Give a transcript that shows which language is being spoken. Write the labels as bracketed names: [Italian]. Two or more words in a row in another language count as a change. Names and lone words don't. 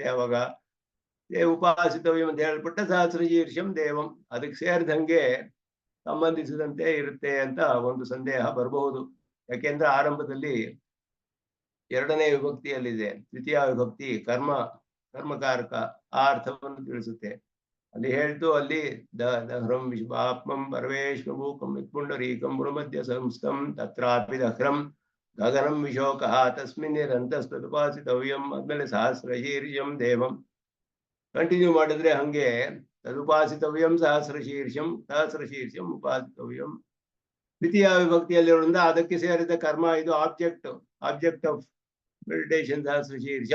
[Kannada] ಅವಾಗ ಉಪಾಸಿತವ್ಯಂ ಅಂತ ಹೇಳಲ್ಪಟ್ಟ [Sanskrit] ಸಹಸ್ರ ಶೀರ್ಷಂ ದೇವಂ [Kannada] ಅದಕ್ಕೆ ಸೇರಿದಂಗೆ ಸಂಬಂಧಿಸಿದಂತೆ ಇರುತ್ತೆ ಅಂತ ಒಂದು ಸಂದೇಹ ಬರಬಹುದು. ಯಾಕೆಂದ್ರೆ ಆರಂಭದಲ್ಲಿ ಎರಡನೇ ವಿಭಕ್ತಿಯಲ್ಲಿದೆ, ದ್ವಿತೀಯ ವಿಭಕ್ತಿ ಕರ್ಮಕಾರಕ ಆ ಅರ್ಥವನ್ನು ತಿಳಿಸುತ್ತೆ. ಅಲ್ಲಿ ಹೇಳ್ತು, ಅಲ್ಲಿ [Sanskrit] ದಹ್ರಂ ವಿಶ್ವಾತ್ಮಂ ಪರಮೇಶ್ವಭೂಕಂ ಪುಂಡರೀಕಂ ಗುರುಮಧ್ಯ ಸಂಸ್ಥಂ ತತ್ರಾಪಿ ದಹ್ರಂ ಗಗನಂ ವಿಶೋಕಃ ತಸ್ಮಿನ್ ನಿರಂತಸ್ತದುಪಾಸಿತವ್ಯಂ ಆದ್ಮೇಲೆ ಸಹಸ್ರ ಶೀರ್ಷಂ ದೇವಂ [Kannada] ಕಂಟಿನ್ಯೂ ಮಾಡಿದ್ರೆ ಹಂಗೆ [Sanskrit] ತದುಪಾಸಿತವ್ಯಂ ಸಹಸ್ರ ಶೀರ್ಷಂ ಉಪಾಸಿತವ್ಯಂ. [Kannada] ದ್ವಿತೀಯ ವಿಭಕ್ತಿಯಲ್ಲಿರೋದ್ರಿಂದ ಅದಕ್ಕೆ ಸೇರಿದ ಕರ್ಮ ಇದು [English] object of meditation [Sanskrit] ಸಹಸ್ರ ಶೀರ್ಷಂ.